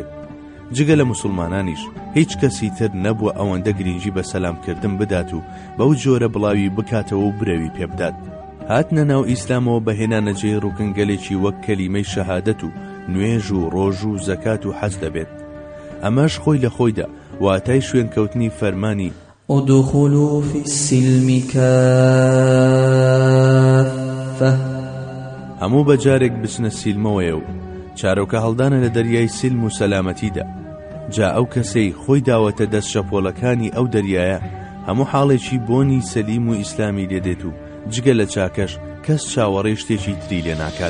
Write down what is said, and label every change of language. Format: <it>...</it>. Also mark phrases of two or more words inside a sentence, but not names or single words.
<ckb>جگە لە مسلمانانیش هیچ کەسی تر نەبووە ئەوەندە گرنگی بە سەلامکردن بدات و بەو جۆرە بڵاوی بکاتەوە و برەوی پێبدات. هاتنە ناو ئیسلامەوە بەهێنانەجێی ڕوکنگەلێکی وەک کەلیمەی شەهادەت و نوێژ و ڕۆژ و زەکات و حەج دەبێت. ئەمەش خۆی لە خۆیدا واتای شوێنکەوتنی فەرمانی</ckb> <ar>ادخلوا في السلم كافة.</ar> <ckb>هەموو بەجارێک بچنە سیلمەوەیە و چارۆکە هەڵدانە لە دەریای سیلم و سەلامەتیدا. جا ئەو کەسەی خۆی داوەتە دەست شەپۆڵەکانی ئەو دەریایە هەموو حاڵێکی بۆنی سەلیم و ئیسلامی لێدێت و جگە لە چاکەش کەس چاوەڕێی شتێکی تری لێ ناکات.</ckb>